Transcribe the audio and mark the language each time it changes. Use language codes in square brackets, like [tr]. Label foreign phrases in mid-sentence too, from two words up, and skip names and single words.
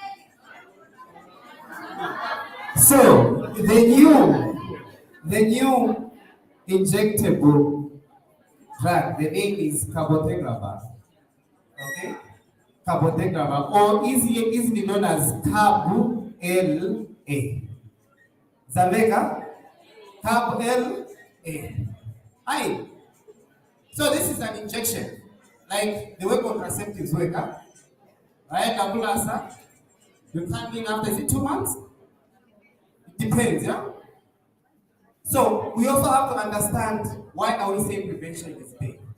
[en] So the new injectable drug, the name is cabotegravir. Okay? Cabotegravir, or easily known as Cab-LA. Zameka? Cab-LA. Hi. So this is an injection, like the way contraceptives work, huh? Right? Kabulasa. You come in after, is it 2 months? It depends, yeah? So we also have to understand why are we saying prevention is big.